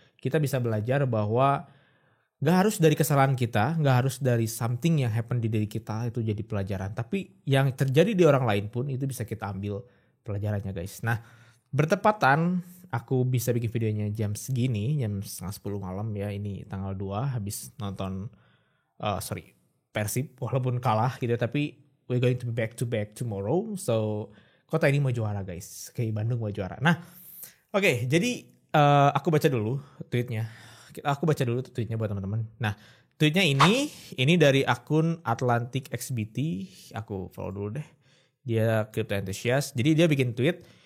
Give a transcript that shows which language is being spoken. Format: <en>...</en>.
<id>Kita bisa belajar bahwa gak harus dari kesalahan kita, gak harus dari</id> <en>something</en> <id>yang</id> <en>happen</en> <id>di diri kita itu jadi pelajaran. Tapi yang terjadi di orang lain pun itu bisa kita ambil pelajarannya guys. Nah, bertepatan aku bisa bikin videonya jam segini, jam setengah 10 malam ya. Ini tanggal 2 habis nonton Persib walaupun kalah gitu. Tapi</id> <en>we're going to be back to back tomorrow.</en> <id>So kota ini mau juara guys. Kayak Bandung mau juara. Nah oke, jadi aku baca dulu tweetnya. Aku baca dulu tweetnya buat teman-teman. Nah tweetnya ini dari akun Atlantic XBT. Aku follow dulu deh. Dia crypto enthusiast. Jadi dia bikin tweet.</id>